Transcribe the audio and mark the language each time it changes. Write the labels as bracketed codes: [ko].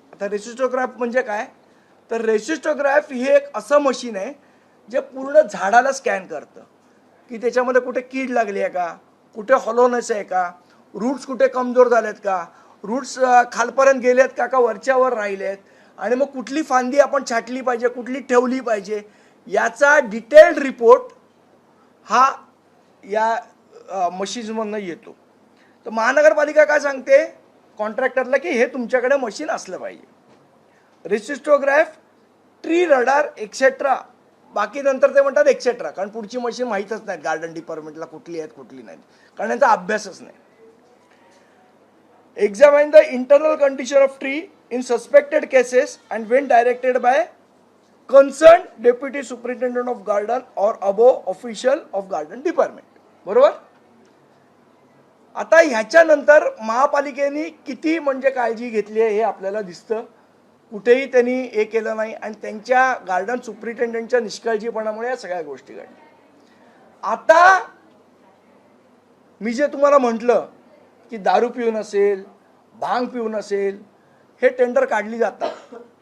[mr] आता रेसिस्टोग्राफ म्हणजे काय, तर रेसिस्टोग्राफ ही एक असं मशीन आहे जे पूर्ण झाडाला स्कॅन करतं की त्याच्यामध्ये कुठे कीड लागली आहे का, कुठे हॉलोनेस आहे का, रूट्स कुठे कमजोर झालेत का, रूट्स खालपर्यंत गेलेत का वरच्यावर राहिलेत, आणि मग कुठली फांदी आपण छाटली पाहिजे, कुठली ठेवली पाहिजे, याचा डिटेल्ड रिपोर्ट हा या मशीन्समधनं येतो. तर महानगरपालिका काय सांगते कॉन्ट्रॅक्टरला की हे तुमच्याकडे मशीन असलं पाहिजे. रेसिस्टोग्राफ, ट्री रडार एक्सेट्रा. बाकी नंतर ते म्हणतात एक्सेट्रा, कारण पुढची मशीन माहीतच नाहीत गार्डन डिपार्टमेंटला कुठली आहेत कुठली नाहीत, कारण यांचा अभ्यासच नाही. [en] Examine the internal condition of tree in suspected cases and when directed by concern deputy superintendent of garden or above official of garden department. [mr] बरोबर. आता ह्याच्यानंतर महापालिकेने किती म्हणजे काळजी घेतली आहे हे आपल्याला दिसतं. कुठेही त्यांनी हे केलं नाही आणि त्यांच्या गार्डन सुप्रिटेंडंटच्या निष्काळजीपणामुळे या सगळ्या गोष्टी घडल्या. आता मी जे तुम्हाला म्हटलं की दारू पिऊन असेल, भांग पिऊन असेल, हे टेंडर काढली जातात.